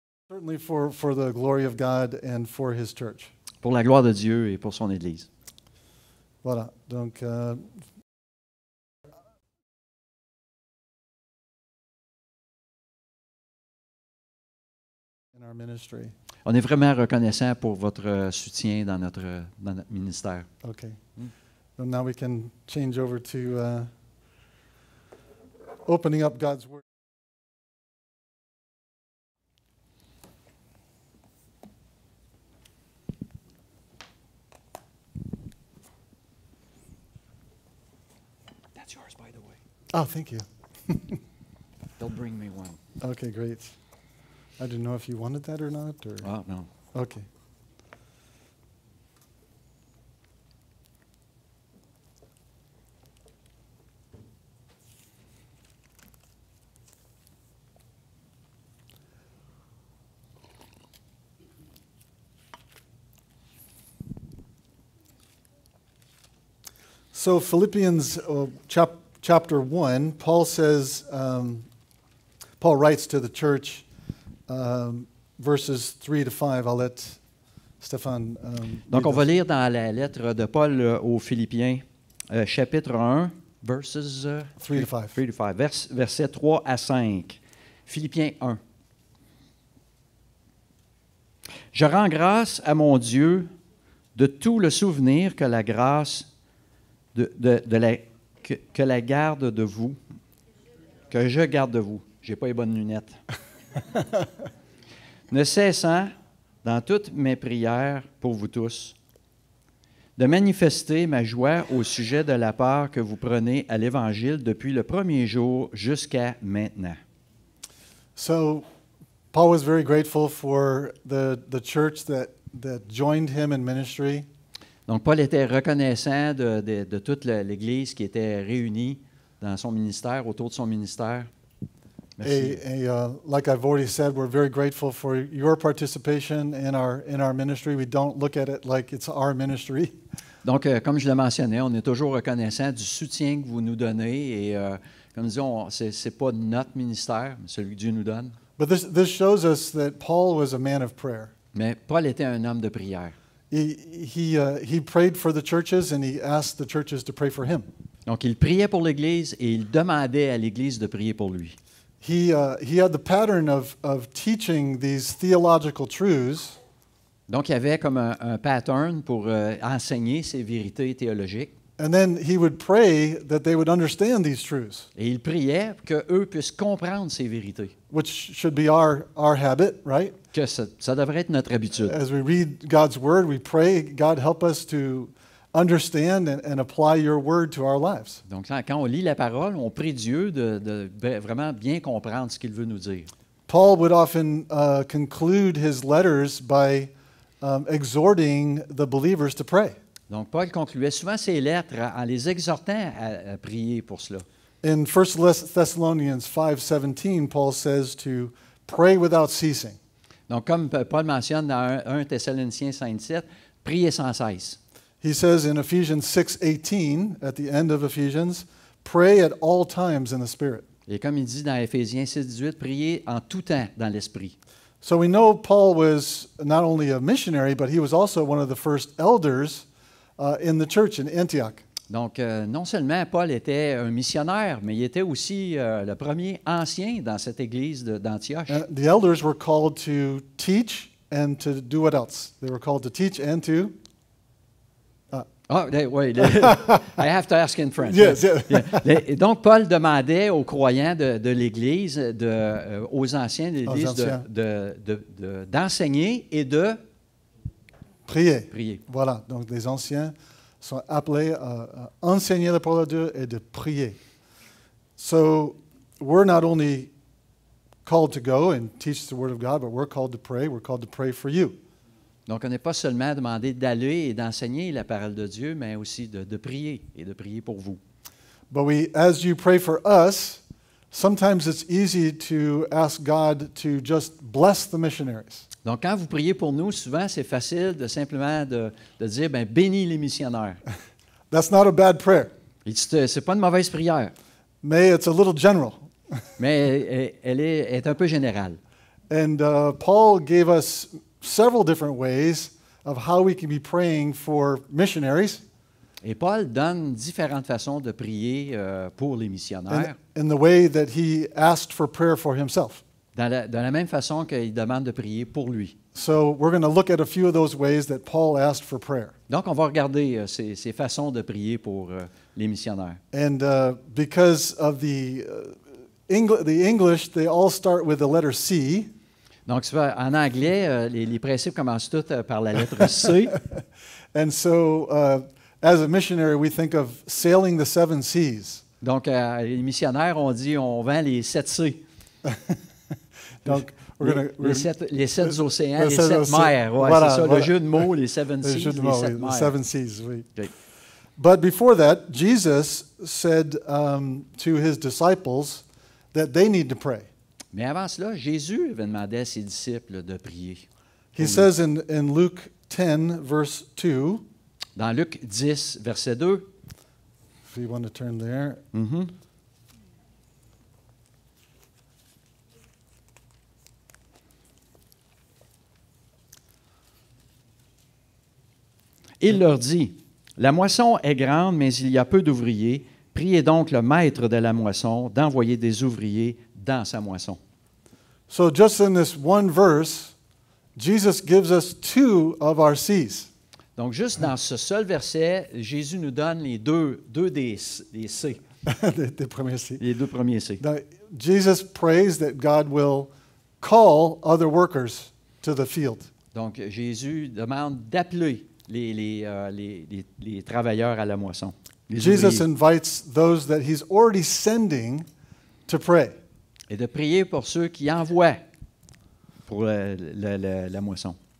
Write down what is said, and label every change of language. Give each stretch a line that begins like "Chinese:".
English: Certainly for the glory of God and for His church.
French: Pour la gloire de Dieu et pour son Église. Voilà. Donc,
English: in our ministry.
French: On est vraiment reconnaissant pour votre soutien dans notre ministère.
English: Okay. So now we can change over to opening up God's Word. That's yours, by the way. Oh, thank you. They'll bring me one. Okay, great. I didn't know if you wanted that or not. Or
French: Ah, non.
English: okay. So Philippians chapter 1, Paul says, Paul writes to the church, verses 3 to 5. I'll let Stéphane.
French: Donc, on va lire dans la lettre de Paul aux Philippiens, chapitre 1, verses
English: 3 to 5. 3 to 5,
French: versets 3 à 5. Philippiens 1. Je rends grâce à mon Dieu de tout le souvenir que la grâce que la garde de vous, que je garde de vous. J'ai pas les bonnes lunettes. Ne cessant dans toutes mes prières pour vous tous, de manifester ma joie au sujet de la part que vous prenez à l'Évangile depuis le premier jour jusqu'à maintenant.
English: So Paul was very grateful for the church that joined him in ministry.
French: Donc, Paul était reconnaissant de toute l'Église qui était réunie dans son ministère, autour de son ministère. Merci.
English: Like I've already said, we're very grateful for your participation in our ministry. We don't look at it like it's our ministry.
French: Donc, comme je le mentionnais, on est toujours reconnaissant du soutien que vous nous donnez. Et comme disons, ce n'est pas notre ministère, mais celui que Dieu nous donne.
English: But this shows us that Paul was a man of prayer.
French: Mais Paul était un homme de prière.
English: He prayed for the churches and he asked the churches to pray for him.
French: Donc, il priait pour l'Église et il demandait à l'Église de prier pour lui.
English: He had the pattern of teaching these theological truths.
French: Donc, il y avait comme un pattern pour enseigner ces vérités théologiques.
English: And then he would pray that they would understand these truths.
French: Et il priait qu'eux puissent comprendre ces vérités.
English: Which should be our habit, right?
French: Que ça devrait être notre habitude.
English: As we read God's word, we pray, God help us to understand and apply your word to our lives.
French: Donc, quand on lit la parole, on prie Dieu de vraiment bien comprendre ce qu'il veut nous dire.
English: Paul would often conclude his letters by exhorting the believers to pray.
French: Donc, Paul concluait souvent ses lettres en les exhortant à prier pour cela.
English: In 1 Thessalonians 5:17, Paul says to pray without ceasing.
French: Donc, comme Paul mentionne dans 1 Thessaloniciens 5:7, priez sans cesse.
English: He says in Ephesians 6:18, at the end of Ephesians, pray at all times in the Spirit.
French: Et comme il dit dans Éphésiens 6:18, priez en tout temps dans l'Esprit.
English: So we know Paul was not only a missionary, but he was also one of the first elders in the church in Antioch.
French: Donc, non seulement Paul était un missionnaire, mais il était aussi le premier ancien dans cette église d'Antioche.
English: The elders were called to teach and to do what else? They were called to teach and to...
French: Oui,
English: I have to ask in French. Yes, yeah.
French: Et donc, Paul demandait aux croyants de l'Église, aux anciens de l'Église, d'enseigner et de prier. Voilà, donc les anciens sont appelés à enseigner la parole de Dieu et de prier.
English: So, we're not only called to go and teach the Word of God, but we're called to pray. We're called to pray for you.
French: Donc, on n'est pas seulement demandé d'aller et d'enseigner la parole de Dieu, mais aussi de prier et de prier pour vous.
English: But as you pray for us, sometimes it's easy to ask God to just bless the missionaries.
French: Donc, quand vous priez pour nous, souvent, c'est facile de simplement de dire, bénis les missionnaires.
English: That's not a bad prayer.
French: C'est pas une mauvaise prière. Mais
English: it's a little general.
French: Mais elle est un peu générale.
English: And Paul gave us several different ways of how we can be praying for missionaries.
French: Et Paul donne différentes façons de prier pour les missionnaires.
English: In the way that he asked for prayer for himself.
French: De la même façon qu'il demande de prier pour lui.
English: So we're going to look at a few of those ways that Paul asked for prayer.
French: Donc, on va regarder ces façons de prier pour les missionnaires.
English: And because of the English, they all start with the letter C.
French: Donc, en anglais, les principes commencent tous par la lettre C.
English: And so, as a missionary, we think of sailing the 7 seas.
French: Donc, les missionnaires, on dit, on vend les 7 C. Donc, les 7 océans, les 7 mers. Ouais, voilà, c'est ça, voilà. Le jeu de mots, les 7 seas, les 7 mers.
English: 7 seas,
French: oui.
English: Okay. But before that, Jesus said to his disciples that they need to pray.
French: Mais avant cela, Jésus avait demandé à ses disciples de prier.
English: He says in Luke 10, verse 2,
French: dans Luc 10, verset 2,
English: if you want to turn there. Mhm.
French: Il leur dit, la moisson est grande, mais il y a peu d'ouvriers. Priez donc le maître de la moisson d'envoyer des ouvriers dans sa moisson.
English: So just in this one verse, Jesus gives us two of our C's.
French: Donc, juste dans ce seul verset, Jésus nous donne les deux des C,
English: the
French: premiers
English: C.
French: les deux premiers C.
English: Now, Jesus prays that God will call other workers to the field.
French: Donc, Jésus demande d'appeler les travailleurs à la moisson. Les
English: Jesus
French: ouvriers.
English: invites those that he's already sending to pray.
French: Et de prier pour ceux qui envoient pour la moisson.